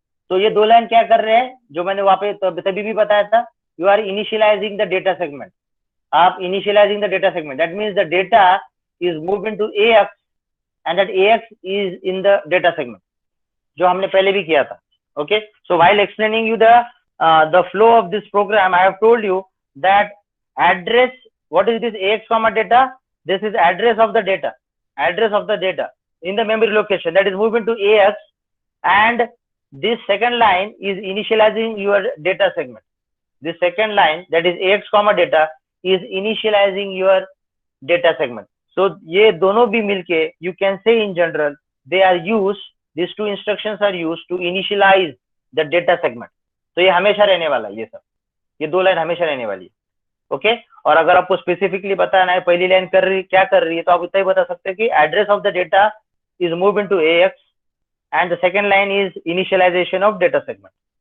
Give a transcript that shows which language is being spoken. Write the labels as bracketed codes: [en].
[hi] तो ये दो लाइन क्या कर रहे हैं, जो मैंने वहां पे तभी भी बताया था, [en] You are initializing the data segment. आप initializing the data segment, that means the data is move into ax and that ax is in the data segment, [hi] जो हमने पहले भी किया था. [en] Okay. So while explaining you the flow of this program, I have told you that address, what is this ax comma data, this is address of the data in the memory location that is moved into ax, and this second line is initializing your data segment. This second line that is ax comma data is initializing your data segment. So [hi] ये दोनों भी मिलके [en] you can say in general they are used, these two instructions are used to initialize the data segment. [hi] तो ये हमेशा रहने वाला है, ये दो लाइन हमेशा रहने वाली है. ओके. और अगर आपको स्पेसिफिकली बताना है पहली लाइन क्या कर रही है, तो आप इतना ही बता सकते हैं कि [en] Address of the data is move into ax and the second line is initialization of data segment.